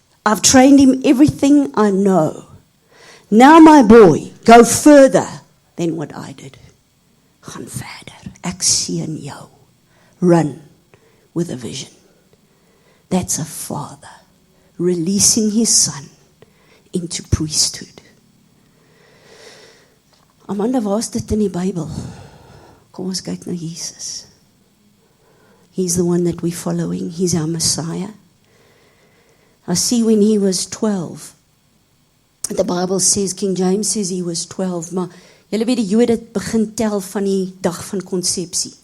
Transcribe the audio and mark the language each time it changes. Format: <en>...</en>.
<en>I've trained him everything I know. Now my boy, go further than what I did.</en> <af>Gaan verder. Ek sien jou.</af> <en>Run with a vision. That's a father releasing his son into priesthood.</en> <af>Amanda, waar is dit in die Bybel? Kom ons kyk na Jesus.</af> <en>He's the one that we're following. He's our Messiah. I see when he was 12. The Bible says, King James says he was 12.</en> <af>Maar julle weet die Jode begin tel van die dag van konsepsie.</af>